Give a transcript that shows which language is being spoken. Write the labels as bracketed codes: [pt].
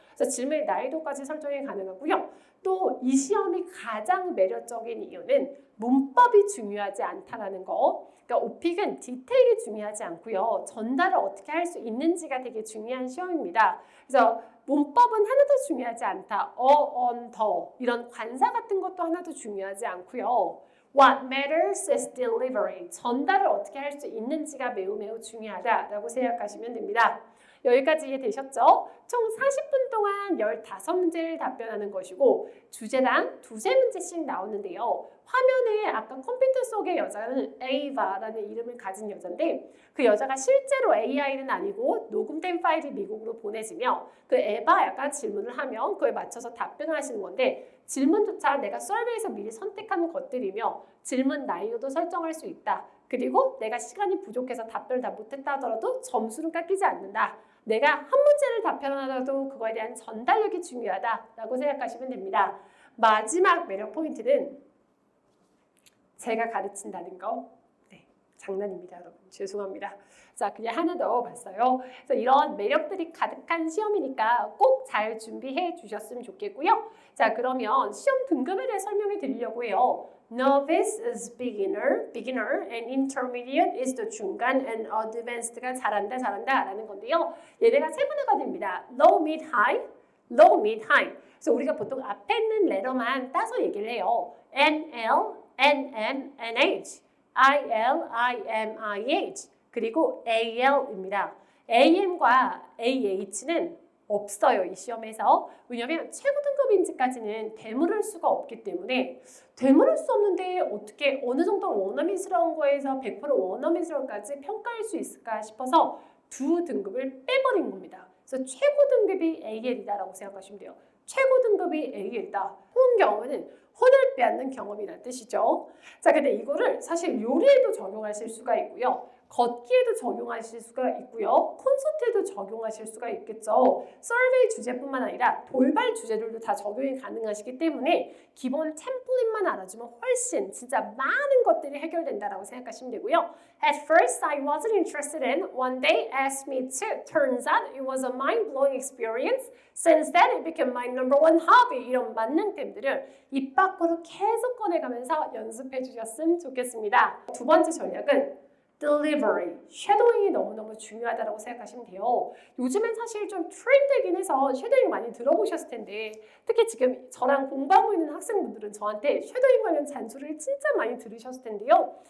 [ko] 그래서 질문의 난이도까지 설정이 가능하고요. 또 이 시험이 가장 매력적인 이유는 문법이 중요하지 않다라는 거. 그러니까 오픽은 디테일이 중요하지 않고요. 전달을 어떻게 할 수 있는지가 되게 중요한 시험입니다. 그래서 문법은 하나도 중요하지 않다. on, 더 이런 관사 같은 것도 하나도 중요하지 않고요. [en] What matters is delivery. [ko] 전달을 어떻게 할 수 있는지가 매우 중요하다라고 생각하시면 됩니다. 여기까지 이해되셨죠? 총 40분 동안 15문제를 답변하는 것이고 주제당 두세 문제씩 나오는데요. 화면에 아까 컴퓨터 속의 여자는 에이바라는 이름을 가진 여자인데 그 여자가 실제로 AI는 아니고 녹음된 파일이 미국으로 보내지며 그 에바가 질문을 하면 그에 맞춰서 답변을 하시는 건데 질문조차 내가 서베이에서 미리 선택한 것들이며 질문 난이도도 설정할 수 있다. 그리고 내가 시간이 부족해서 답변을 다 못했다 하더라도 점수는 깎이지 않는다. 내가 한 문제를 답변하더라도 그거에 대한 전달력이 중요하다라고 생각하시면 됩니다. 마지막 매력 포인트는 제가 가르친다는 거. 네, 장난입니다, 여러분. 죄송합니다. 자, 그냥 하나 더 봤어요. 그래서 이런 매력들이 가득한 시험이니까 꼭 잘 준비해 주셨으면 좋겠고요. 자, 그러면 시험 등급에 대해 설명해 드리려고 해요. [en] Novice is beginner, and intermediate is the 중간, and advanced가 [ko] 잘한다 라는 건데요. 얘네가 세 분화가 됩니다. [en] Low, mid, high, low, mid, high. [ko] 그래서 우리가 보통 앞에 있는 레터만 따서 얘기를 해요. NL, NM, NH, IL, IM, IH, 그리고 AL입니다. AM과 AH는 없어요, 이 시험에서. 왜냐하면 최고 등급인지까지는 되물을 수가 없기 때문에 되물을 수 없는데 어떻게 어느 정도 원어민스러운 거에서 100% 원어민스러울까지 평가할 수 있을까 싶어서 두 등급을 빼버린 겁니다. 그래서 최고 등급이 AL이다라고 생각하시면 돼요. 최고 등급이 AL이다. 그런 경우는 혼을 빼앗는 경험이라는 뜻이죠. 자, 근데 이거를 사실 요리에도 적용하실 수가 있고요. 걷기에도 적용하실 수가 있고요. 콘서트에도 적용하실 수가 있겠죠. 서베이 주제뿐만 아니라 돌발 주제들도 다 적용이 가능하시기 때문에 기본 템플릿만 알아주면 훨씬 진짜 많은 것들이 해결된다라고 생각하시면 되고요. [en] At first I wasn't interested in. One day asked me to. Turns out it was a mind-blowing experience. Since then it became my number one hobby. [ko] 이런 만능템들을 입 밖으로 계속 꺼내가면서 연습해 주셨으면 좋겠습니다. 두 번째 전략은 delivery, 쉐도잉이 너무너무 중요하다고 생각하시면 돼요. 요즘엔 사실 좀 트렌드이긴 해서 쉐도잉 많이 들어보셨을 텐데 특히 지금 저랑 공부하고 있는 학생분들은 저한테 쉐도잉 관련 잔소리를 진짜 많이 들으셨을 텐데요.